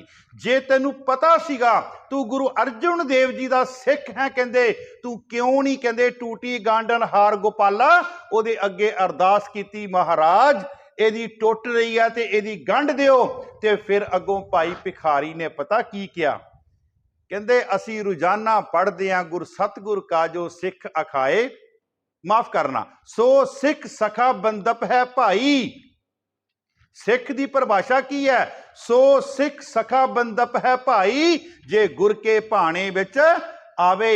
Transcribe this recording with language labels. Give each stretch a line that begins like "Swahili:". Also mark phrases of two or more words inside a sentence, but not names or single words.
Punjabi: ਜੇ ਤੈਨੂੰ ਪਤਾ ਸੀਗਾ, ਤੂ ਗੁਰੂ ਅਰਜੁਨ ਦੇਵ ਜੀ ਦਾ ਸਿੱਖ ਹੈ, ਕਹਿੰਦੇ ਤੂ ਕਿਉਂ ਨਹੀਂ ਕਹਿੰਦੇ ਟੂਟੀ ਗਾਂਡਨ ਹਾਰ ਗੋਪਾਲਾ, ਉਹਦੇ ਅੱਗੇ ਅਰਦਾਸ ਕੀਤੀ ਮਹਾਰਾਜ ਯਦਿ ਟੁੱਟ ਰਹੀ ਹੈ ਤੋ ਯਦਿ ਗੰਢ ਦਿਓ। ਤੇ ਫਿਰ ਅਗੋਂ ਭਾਈ ਭਿਖਾਰੀ ਨੇ ਪਤਾ ਕੀ ਕੀਤਾ, ਕਹਿੰਦੇ ਅਸੀਂ ਰੋਜ਼ਾਨਾ ਪੜ੍ਹਦੇ ਹਾਂ ਗੁਰ ਸਤਿਗੁਰ ਕਾ ਜੋ ਸਿੱਖ ਅਖਾਏ, ਮਾਫ ਕਰਨਾ, ਸੋ ਸਿੱਖ ਸਖਾ ਬੰਦਪ ਹੈ ਭਾਈ। ਸਿੱਖ ਦੀ ਪਰਿਭਾਸ਼ਾ ਕੀ ਹੈ? ਸੋ ਸਿੱਖ ਸਖਾ ਬੰਦਪ ਹੈ ਭਾਈ, ਜੇ ਗੁਰ ਕੇ ਭਾਣੇ ਵਿੱਚ ਆਵੇ।